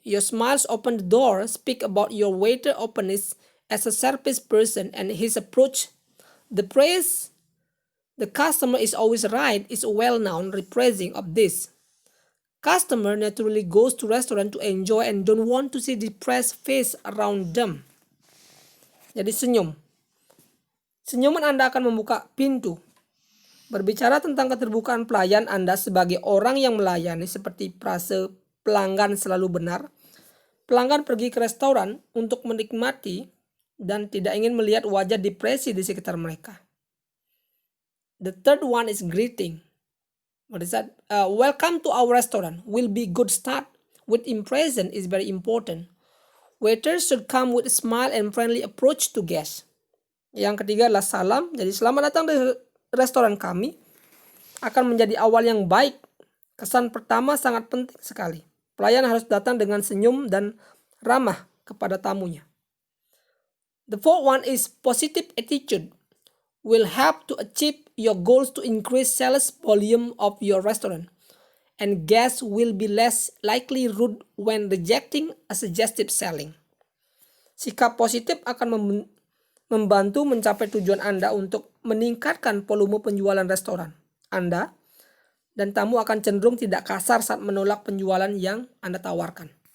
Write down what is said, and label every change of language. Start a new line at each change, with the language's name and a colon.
English: Your smiles open the door. Speak about your waiter openness as a service person and his approach. The praise the customer is always right is a well-known rephrasing of this. Customer naturally goes to restaurant to enjoy and don't want to see depressed face around them.
Indonesian: Jadi senyum. Senyuman Anda akan membuka pintu. Berbicara tentang keterbukaan pelayan Anda sebagai orang yang melayani seperti frase pelanggan selalu benar. Pelanggan pergi ke restoran untuk menikmati dan tidak ingin melihat wajah depresi di sekitar mereka.
English: The third one is greeting. What is that? Welcome to our restaurant. Will be good start. With impression is very important. Waiters should come with a smile and friendly approach to guests.
Indonesian: Yang ketiga adalah salam. Jadi selamat datang di restoran kami. Akan menjadi awal yang baik. Kesan pertama sangat penting sekali. Pelayan harus datang dengan senyum dan ramah kepada tamunya.
English: The fourth one is positive attitude. Will help to achieve your goals to increase sales volume of your restaurant. And guests will be less likely rude when rejecting a suggestive selling.
Indonesian: Sikap positif akan membantu mencapai tujuan Anda untuk meningkatkan volume penjualan restoran Anda, dan tamu akan cenderung tidak kasar saat menolak penjualan yang Anda tawarkan.